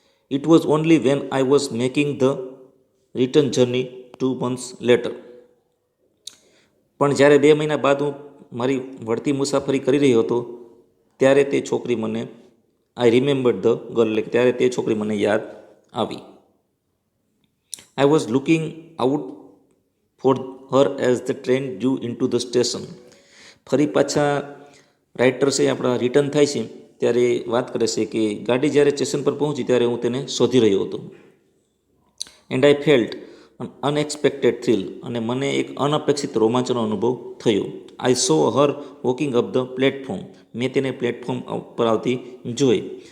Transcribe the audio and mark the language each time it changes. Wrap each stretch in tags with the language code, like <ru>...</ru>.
<en>It was only when I was making the return journey 2 months later.</en> <gu>પણ જ્યારે 2 મહિના બાદ હું મારી વળતી મુસાફરી કરી રહ્યો હતો, ત્યારે તે છોકરી મને,</gu> <en>I remembered the girl,</en> <gu>એટલે ત્યારે તે છોકરી મને યાદ આવી.</gu> <en>I was looking out for her as the train drew into the station.</en> <gu>ફરી પાછા રાઇટર છે આપણા રિટર્ન થાય છે ત્યારે વાત કરે છે કે ગાડી જ્યારે સ્ટેશન પર પહોંચી ત્યારે હું તેને શોધી રહ્યો હતો.</gu> <en>and I felt un unexpected thrill,</en> <gu>અને મને એક અનઅપેક્ષિત રોમાંચનો અનુભવ થયો.</gu> <en>I saw her walking up the platform.</en> <gu>મેં તેને પ્લેટફોર્મ પર આવતી જોઈ.</gu>